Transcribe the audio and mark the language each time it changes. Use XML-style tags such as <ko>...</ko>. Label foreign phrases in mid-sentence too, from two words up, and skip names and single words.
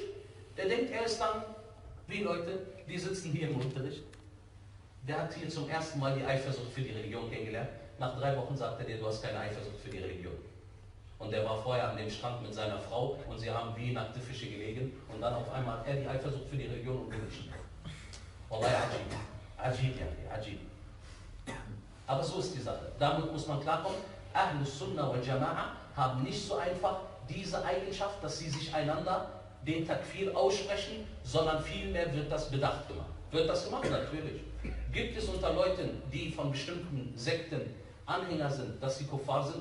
<de>Der denkt, er ist dann, wie Leute, die sitzen hier im Unterricht. Der hat hier zum ersten Mal die Eifersucht für die Religion kennengelernt. Nach 3 Wochen sagt er dir, du hast keine Eifersucht für die Religion. Und der war vorher an dem Strand mit seiner Frau und sie haben wie nackte Fische gelegen und dann auf einmal hat er die Eifersucht für die Religion und will nicht.</de> <ar>والله عجيب. عجيب.</ar> <de>Aber so ist die Sache. Damit muss man klarkommen.</de> <ar>أهل السنة والجماعة</ar> <de>haben nicht so einfach diese Eigenschaft, dass sie sich einander den Takfir aussprechen, sondern vielmehr wird das bedacht gemacht. Wird das gemacht? Natürlich. Gibt es unter Leuten, die von bestimmten Sekten Anhänger sind, dass sie Kuffar sind?</de>